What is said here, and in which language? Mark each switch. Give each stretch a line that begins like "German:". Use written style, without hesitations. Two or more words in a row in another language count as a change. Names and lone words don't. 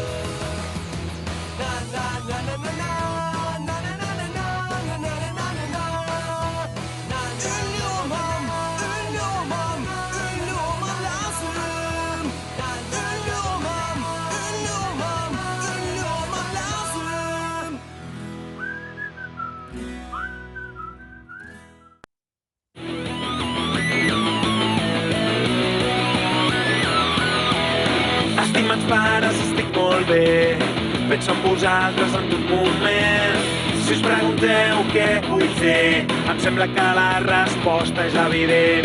Turkish: Na na na na na na na na na na na na na na na. Ünlü olmam lazım. Ünlü olmam lazım.
Catalan: Estimats pares, estic molt bé. Penso en vosaltres en tot moment. Si us pregunteu què vull fer, em sembla que la resposta és evident.